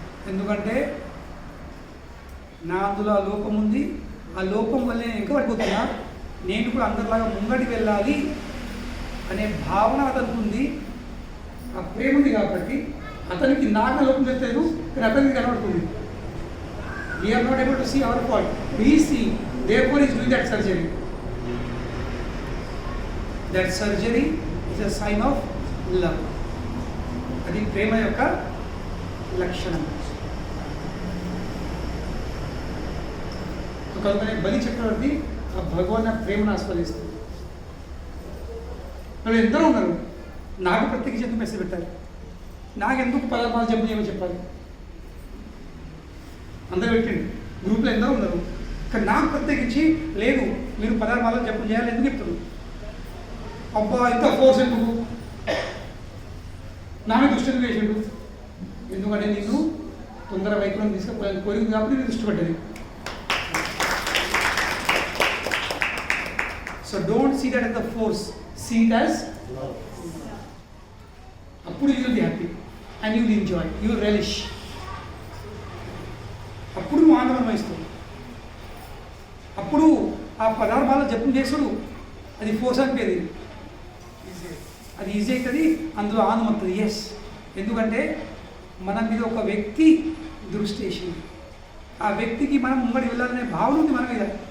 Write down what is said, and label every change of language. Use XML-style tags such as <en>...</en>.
<te>ఎందుకంటే నా అందులో ఆ లోపం ఉంది. ఆ లోపం వల్ల నేను ఇంకా పడిపోతున్నా. నేను కూడా అందరిలాగా ముంగడికి వెళ్ళాలి అనే భావన అతనికి ఉంది. ఆ ప్రేమ ఉంది కాబట్టి అతనికి నాకు లోపం తెలేదు, కానీ అతనికి కనబడుతుంది.</te> <en>We are not able to see our fault. We see, therefore he is doing that surgery. That surgery is a sign of love.</en> <te>అది ప్రేమ యొక్క లక్షణం. కనుకనే బలి చక్రవర్తి ఆ భగవాన్ ప్రేమను ఆస్వాదిస్తుంది. వాళ్ళు ఎందరో ఉన్నారు, నాకు ప్రత్యేకించి ఎందుకు మెసేజ్ పెట్టాలి, నాకెందుకు 16 జపం చేయమని చెప్పాలి? అందరూ పెట్టండి, గ్రూప్లో ఎందరో ఉన్నారు, కానీ నాకు ప్రత్యేకించి లేదు మీరు 16 జపం చేయాలి ఎందుకు చెప్తారు? అబ్బా ఇంత ఫోర్స్ ఎందుకు, నామే దృష్టి ఎందుకు వేసాడు? ఎందుకంటే నిన్ను తొందర వైపులను తీసుకుపోయాను కోరింది కాబట్టి నేను దృష్టి పడ్డది.</te> <en>So don't see that as the force, see it as love. అప్పుడు you will be happy and you will enjoy, you will relish.</en> <te>అప్పుడు నువ్వు ఆనందం అనుభవిస్తావు. అప్పుడు ఆ 16 జపం చేసుడు అది ఫోర్స్ అనిపేది, అది ఈజీ అవుతుంది, అందులో ఆనందం అవుతుంది. ఎస్, ఎందుకంటే మన మీద ఒక వ్యక్తి దృష్టి వేసింది, ఆ వ్యక్తికి మనం ముంగడి వెళ్ళాలనే భావన ఉంది మన మీద.</te>